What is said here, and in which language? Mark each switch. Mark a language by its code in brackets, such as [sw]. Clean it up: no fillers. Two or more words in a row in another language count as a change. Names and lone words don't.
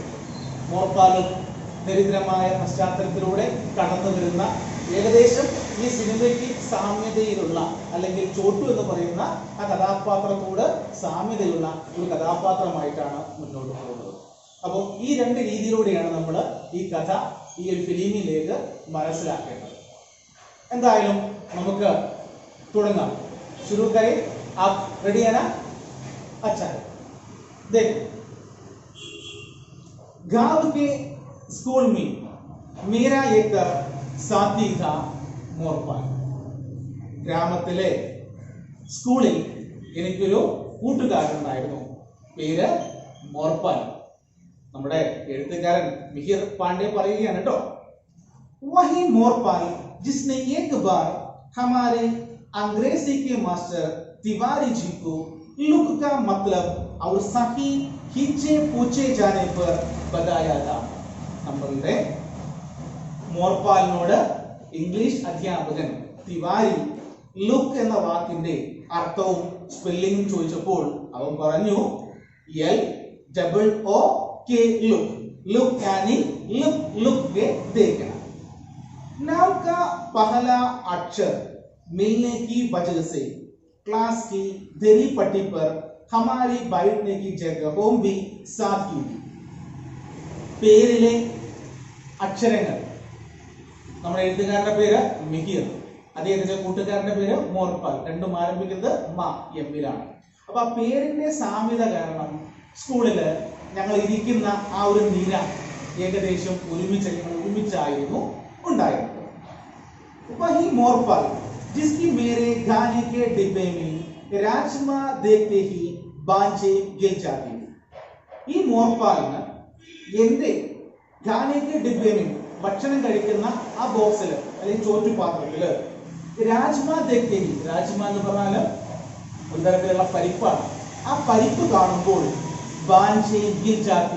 [ml] മോർപാലും ദരിദ്രമായ പശ്ചാത്തലത്തിലൂടെ കടന്നു വരുന്ന, ഏകദേശം ഈ സിനിമയ്ക്ക് സാമ്യതയിലുള്ള, അല്ലെങ്കിൽ ചോട്ടു എന്ന് പറയുന്ന ആ കഥാപാത്രത്തോട് സാമ്യതയുള്ള ഒരു കഥാപാത്രമായിട്ടാണ് മുന്നോട്ട് പോകുന്നത്. അപ്പോൾ ഈ രണ്ട് രീതിയിലൂടെയാണ് നമ്മൾ ഈ കഥ, ഈ ഒരു ഫിലിമിലേക്ക് മനസ്സിലാക്കേണ്ടത്. എന്തായാലും നമുക്ക് തുടങ്ങാം. [hi] शुरू करें. आप रेडी है ना? अच्छा है. देखो, गांव के स्कूल में मेरा एक साथी था मोरपाल. [ml] ഗ്രാമത്തിലെ സ്കൂളിൽ എനിക്കൊരു കൂട്ടുകാരനുണ്ടായിരുന്നു, പേര് മോർപാൽ. നമ്മുടെ എഴുത്തുകാരൻ മിഹിർ പാണ്ഡെ പറയുകയാണ് കേട്ടോ. [hi] वही मोरपाल जिसने एक बार हमारे अंग्रेजी के मास्टर तिवारी जी को लुक का मतलब और सही खींचे पूछे जाने पर बताया था. [ml] നമ്മളുടെ മോർപാലിനോട് ഇംഗ്ലീഷ് അധ്യാപകൻ തിവാരി ലുക്ക് എന്ന വാക്കിന്റെ അർത്ഥവും സ്പെല്ലിംഗും ചോദിച്ചപ്പോൾ അവൻ പറഞ്ഞു LOOK लुक. [hi] लुक यानी लुक के देखना. नाम का पहला अक्षर मिलने की वजह से क्लास की दरी पट्टी पर हमारी बैठने की जगहों भी साथ की थी. [ml] പേരിലെ അക്ഷരങ്ങൾ, നമ്മുടെ എഴുത്തുകാരന്റെ പേര് മിഹിർ, അദ്ദേഹത്തിന്റെ കൂട്ടുകാരന്റെ പേര് മോർപാൽ, രണ്ടും ആരംഭിക്കുന്നത് എമ്മിലാണ്. അപ്പൊ ആ പേരിന്റെ സാമ്യത കാരണം സ്കൂളില് ഞങ്ങൾ ഇരിക്കുന്ന ആ ഒരു നിര ഏകദേശം ഒരുമിച്ചായിരുന്നു ഉണ്ടായിരുന്നത്. [hi] वही मोरपाल जिसकी मेरे गाने के डिब्बे में राजमा देखते ही बांझे गिर जाती. [ml] ഈ മോർപാലിന് എന്റെ ഗാനയ്ക്ക് ഡിബ്ബയിൽ ഭക്ഷണം കഴിക്കുന്ന ആ ബോക്സിൽ, അല്ലെങ്കിൽ ചോറ്റുപാത്രത്തില് [hi] राजमा देखते ही, [ml] രാജ്മ എന്ന് പറഞ്ഞാൽ ഒരു തരത്തിലുള്ള പരിപ്പാണ്, ആ പരിപ്പ് കാണുമ്പോൾ [hi] बांजे गिल जाती.